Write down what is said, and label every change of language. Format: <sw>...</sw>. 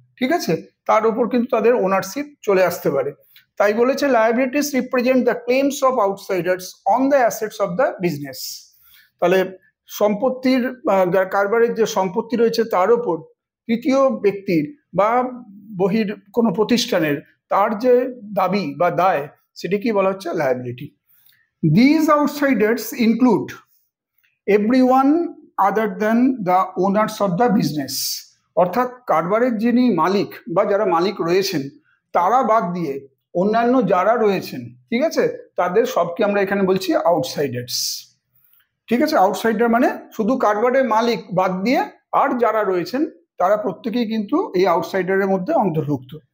<bn>ঠিক আছে, তার উপর কিন্তু তাদের ওনারশিপ চলে আসতে পারে। তাই বলেছে</bn> <en>Liabilities represent the claims of outsiders on the assets of the business.</en> <bn>তাহলে সম্পত্তির, কারবারের যে সম্পত্তি রয়েছে তার উপর তৃতীয় ব্যক্তির বা বহির কোনো প্রতিষ্ঠানের তার যে দাবি বা দায়, সেটি কি বলা হচ্ছে liability.</bn> <en>These outsiders include everyone other than the owners of the business.</en> <bn>অর্থাৎ কারবারের যিনি মালিক বা যারা মালিক রয়েছেন তারা বাদ দিয়ে অন্যান্য যারা রয়েছেন, ঠিক আছে, তাদের সবকে আমরা এখানে বলছি আউটসাইডার্স। ঠিক আছে, আউটসাইডার মানে শুধু কারবারের মালিক বাদ দিয়ে আর যারা রয়েছেন তারা প্রত্যেকেই কিন্তু এই আউটসাইডারের মধ্যে অন্তর্ভুক্ত।</bn>